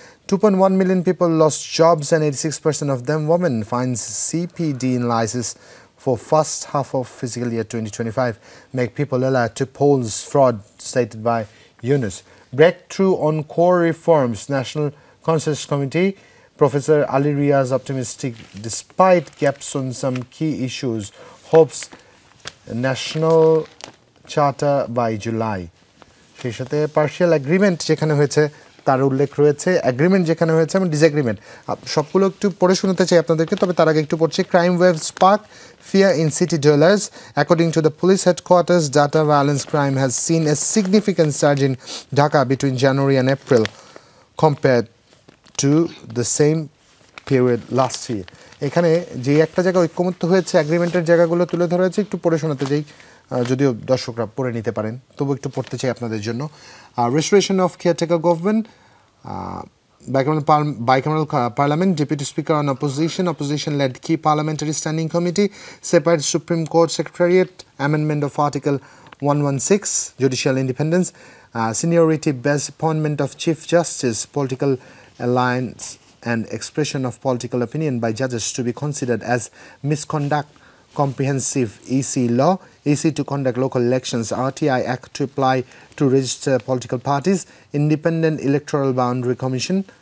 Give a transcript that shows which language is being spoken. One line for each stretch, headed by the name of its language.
English: 2.1 million people lost jobs and 86% of them women, finds CPD analysis for first half of fiscal year 2025 make people alert to polls fraud, stated by Yunus. Breakthrough on core reforms, National Consensus Committee. Professor Ali Riaz optimistic despite gaps on some key issues, hopes national charter by July.
Bangla: সেই সাথে partial agreement যেখানে হয়েছে তার উল্লেখ রয়েছে, agreement যেখানে হয়েছে এবং ডিসএগ্রিমেন্ট, সবগুলো একটু পড়ে শোনাতে চাই আপনাদেরকে। তবে তার আগে একটু পড়ছি।
English: Crime wave spark fear in city dwellers. According to the police headquarters, data violence crime has seen a significant surge in Dhaka between January and April compared to the same period last year.
Bangla: এখানে যে একটা জায়গা ঐক্যমত্য হয়েছে, এগ্রিমেন্টের জায়গাগুলো তুলে ধরা হয়েছে, একটু পড়ে শোনাতে চাই, যদিও দর্শকরা পড়ে নিতে পারেন, তবু একটু পড়তে চাই আপনাদের জন্য।
English: Restoration of caretaker government, bicameral parliament, deputy speaker on opposition-led key parliamentary standing committee, separate Supreme Court secretariat, amendment of Article 116, judicial independence, seniority-based appointment of chief justice, political alliance and expression of political opinion by judges to be considered as misconduct, comprehensive EC law, EC to conduct local elections, RTI Act to apply to register political parties, independent electoral boundary commission,